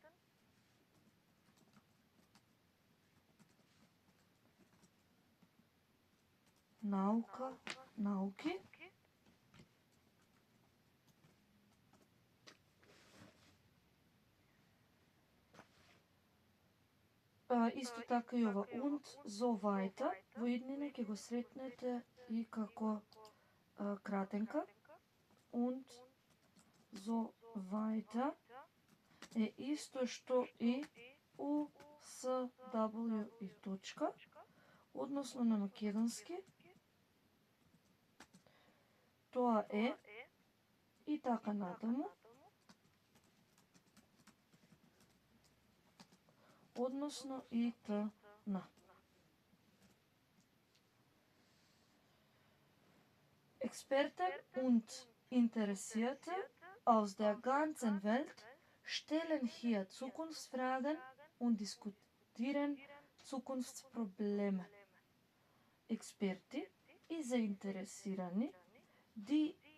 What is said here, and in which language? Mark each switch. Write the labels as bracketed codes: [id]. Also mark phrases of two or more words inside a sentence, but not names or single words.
[mk] наука, науки, исто така и ова [de] und so weiter, [mk] во еднина ќе го сретнете и како кратенка. [de] Und so weiter [mk] е исто што и у, с, w и точка, односно на македонски. Тоа е и така натаму. Односно итн. [de] Experten und Interessierte aus der ganzen Welt stellen hier Zukunftsfragen und diskutieren Zukunftsprobleme. [mk] Експерти и заинтересирани, [de] die